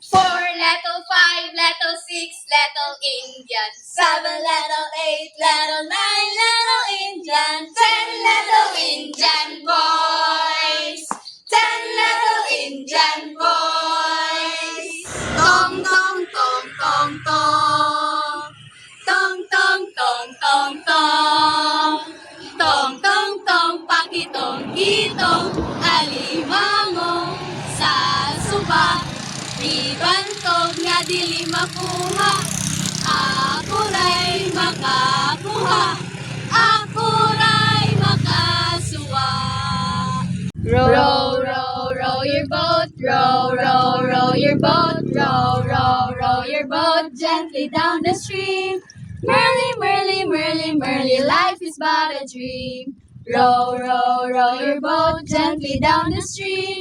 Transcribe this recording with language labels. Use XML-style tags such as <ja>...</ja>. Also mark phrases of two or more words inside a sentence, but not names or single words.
<en>4 little, 5 little, 6 little Indian. 7 little, 8 little, 9 little Indian. 10 little Indian boys. 10 little Indian boys.</en> <ceb>Tong tong tong tong tong. Tong tong tong tong tong. Tong tong tong pakitong gitong alimango sa suba. Di bantog nga dili makuha. Ako ray makakuha. Ako ray makasuwa.</ceb> <en>Row, row, row your boat. Row, row, row your boat. Row, row, row your boat gently down the stream. Merrily, merrily, merrily, merrily, life is but a dream. Row, row, row your boat gently down the stream.</en>